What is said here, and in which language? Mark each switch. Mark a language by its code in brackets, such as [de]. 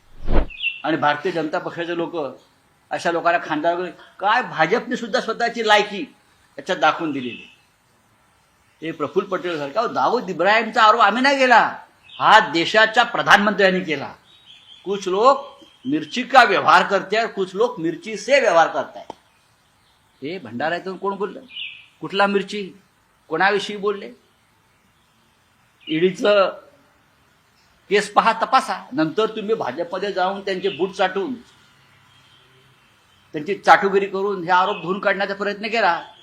[mr] आणि भारतीय जनता पक्षाचे लोक अशा लोकांना खांद्यावर काय भाजपने सुद्धा स्वतःची लायकी याच्यात दाखवून दिलेली. हे प्रफुल्ल पटेल सारखा दाऊद इब्राहिमचा आरोप आम्ही नाही केला, हा देशाच्या प्रधानमंत्र्यांनी केला. [hi] कुछ लोग मिर्ची का व्यवहार करते हैं, कुछ लोग मिर्ची से व्यवहार [mr] करत आहेत. हे भंडाऱ्यातून कोण बोललं? कुठला मिरची? कोणाविषयी बोलले? ईडीचं केस पहा, तपासा, नंतर तुम्ही भाजपमध्ये जाऊन त्यांचे बूट चाटून त्यांची चाटुगिरी करून हे आरोप धुवून काढण्याचा प्रयत्न केला.